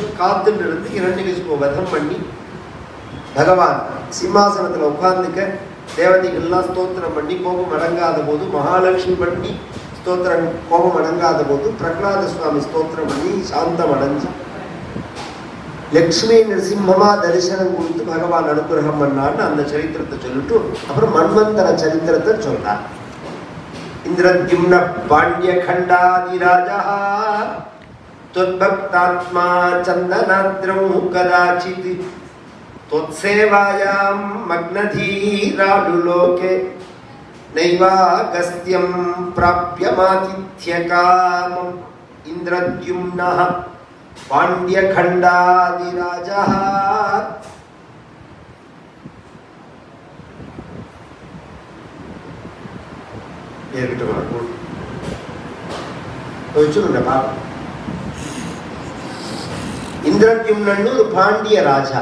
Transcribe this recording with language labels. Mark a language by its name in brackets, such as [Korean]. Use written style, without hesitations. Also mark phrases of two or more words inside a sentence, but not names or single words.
[Tamil] காத்துட்டு இருந்து இரண்யகசிப்பு வதம் பண்ணி பகவான் சிம்மாசனத்துல உட்கார்ந்துக்க, தேவதைகள்லாம் ஸ்தோத்திரம் பண்ணி கோபம் அடங்காத போது, மகாலட்சுமி பண்ணி ஸ்தோத்திரம் கோபம் அடங்காத போது, பிரகலாத சுவாமி ஸ்தோத்திரம் பண்ணி சாந்தம் அடைஞ்சு லக்ஷ்மி நரசிம்மமா தரிசனம் கொடுத்து பகவான் அனுகிரகம் பண்ணான்னு அந்த சரித்திரத்தை சொல்லிட்டு அப்புறம் மன்வந்தர சரித்திரத்தை சொல்றார். [Sanskrit] इन्द्रद्युम्न पाण्ड्य खण्डादिराजा त्वद्भक्तात्मा चन्दनाद्रौ कदाचित् त्वत्सेवायां मग्नधीरालुलोके नैवागस्त्यं प्राप्यमातिथ्यकामम् इन्द्रद्युम्नः [Tamil] पाण्ड्यखण्डादिराजः இந்திரத்யும்னன்னு ஒரு பாண்டிய ராஜா.